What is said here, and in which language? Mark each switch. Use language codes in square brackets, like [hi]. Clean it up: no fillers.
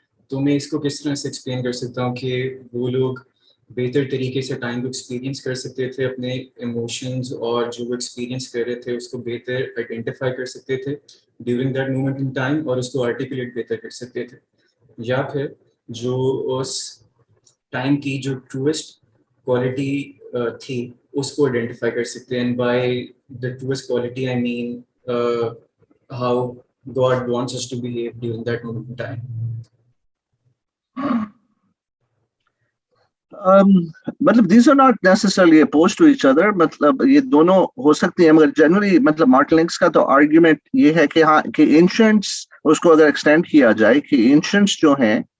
[ur] تو میں اس کو کس طرح سے ایکسپلین کر سکتا ہوں کہ وہ لوگ بہتر طریقے سے ٹائم کو ایکسپیرینس کر سکتے تھے, اپنے ایموشنز اور جو وہ ایکسپیرینس کر رہے تھے اس کو بہتر آئیڈینٹیفائی کر سکتے تھے during that moment in time, اور اس کو آرٹیکولیٹ بہتر کر سکتے تھے. یا پھر جو اس ٹائم کی جو ٹروسٹ کوالٹی تھی اس کو آئیڈینٹیفائی کر سکتے ہیں. [en] And by the truest quality I mean how God wants us to behave during that moment in time. مطلب these are not necessarily opposed to each other. [ur] مطلب یہ دونوں ہو سکتی ہیں, مگر جنرلی مطلب مارٹن لنکس کا تو آرگیومنٹ یہ ہے کہ ہاں کہ اینشنٹس, اس کو اگر ایکسٹینڈ کیا جائے کہ اینشنٹس جو ہیں